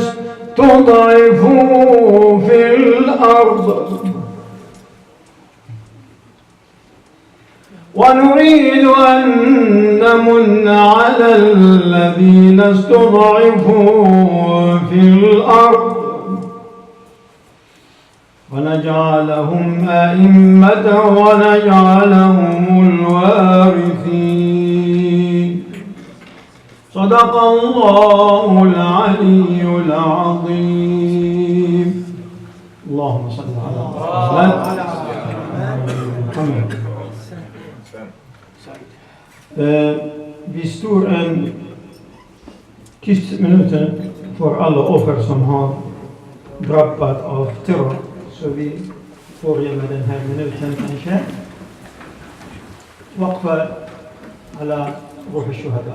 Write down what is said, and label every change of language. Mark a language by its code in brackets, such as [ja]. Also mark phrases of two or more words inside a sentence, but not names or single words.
[ar] استضعفوا في الأرض ونريد أن نمن على الذين استضعفوا في الأرض ونجعلهم أئمة ونجعلهم الوارثين. صدق الله العلي العظيم. اللهم صل على محمد. [sv] Vi står en tyst minuter för alla offer som har drabbats av terror. Så vi börjar med den här minuten kanske. [ar] وقفه على روح الشهداء.